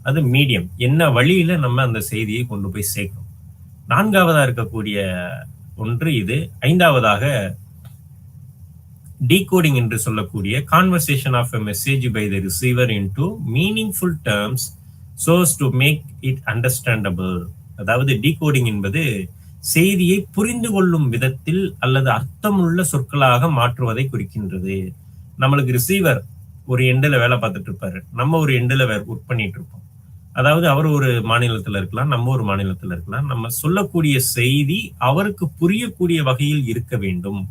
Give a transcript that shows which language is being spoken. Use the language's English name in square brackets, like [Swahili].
[Tamil] அது மீடியம் என்ன வழியில நம்ம அந்த செய்தியை கொண்டு போய் சேர்க்கணும். 4வதா இருக்கக்கூடிய ஒன்று இது. 5வதாக decoding என்று சொல்லக்கூடிய [English] conversation of a message by the receiver into meaningful terms so as to make it understandable. [Tamil] அதாவது decoding என்பது செய்தியை புரிந்து கொள்ளும் விதத்தில் அல்லது அர்த்தமுள்ள சொற்களாக மாற்றுவதை குறிக்கின்றது. நம்மளுக்கு ரிசீவர் ஒரு எண்டில் வேலை பார்த்துட்டு இருப்பாரு, நம்ம ஒரு எண்டில் ஒர்க் பண்ணிட்டு இருப்போம். அதாவது அவர் ஒரு மாநிலத்தில் இருக்கலாம், நம்ம ஒரு மாநிலத்தில் இருக்கலாம். நம்ம சொல்லக்கூடிய செய்தி அவருக்கு புரியக்கூடிய வகையில் இருக்க வேண்டும்.